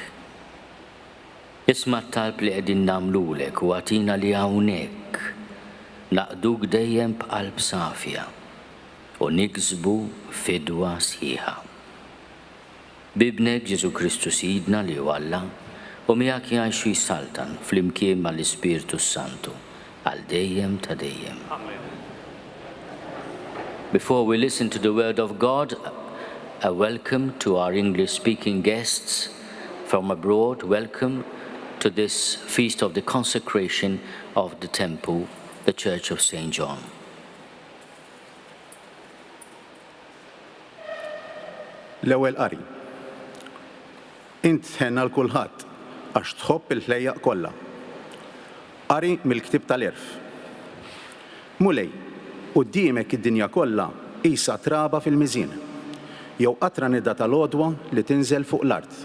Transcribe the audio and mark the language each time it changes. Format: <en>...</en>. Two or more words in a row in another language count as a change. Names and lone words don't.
<mt>Isma' t-talb li qegħdin nagħmlulek u għatina li hawnhekk naqduk dejjem b'qalb safja u niksbu fidwa sħiħa. Bibnek Ġesu Kristu Sidna li hu Alla u miegħek jgħixu jsaltan flimkien mal-Ispiritu Santu għal dejjem ta' dejjem.</mt> <en>Before we listen to the word of God, a welcome to our English-speaking guests from abroad. Welcome to this feast of the consecration of the temple, the Church of St. John.</en> <mt>L-ewwel qari. Int ħenna l-kulħadd għax tħobb il-ħlejjaq kollha. Qari mill-Ktieb tal-Irf. Mulej, quddiemek id-dinja kollha qisha traba fil-miżien, jew qatra nida tal-għodwa li tinżel fuq l-art.</mt>